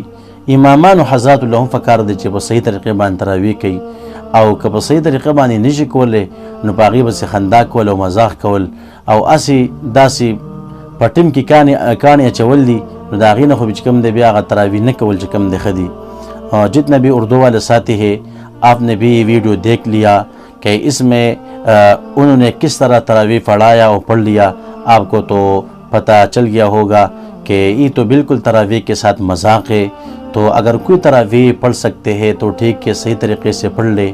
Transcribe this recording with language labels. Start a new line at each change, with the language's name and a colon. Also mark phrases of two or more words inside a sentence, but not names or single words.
Pashto: امامان او حضرات له هم فکار دي چې په صحیح طریقې باندې تراویح کوي، او که په صحیح طریقې باندې نشي کولی نو په هغې پسې خندا کول او مذاق کول او هسې داسې په ټیم کې کاڼې اچول دي، نو د هغې نه خو چې کوم دی بیا هغه تراویح نه کول چې کوم دی ښه دي.
Urdu: جتنا بھی اردو والے ساتھی ہے، آپ نے بھی یہ ویڈیو دیکھ لیا کہ اس میں انہوں نے کس طرح تراویح پڑھایا اور پڑھ لیا، آپ کو تو پتہ چل گیا ہوگا کہ یہ تو بالکل تراویح کے ساتھ مذاق ہے. تو اگر کوئی تراویح پڑھ سکتے ہیں تو ٹھیک ہے، صحیح طریقے سے پڑھ لے.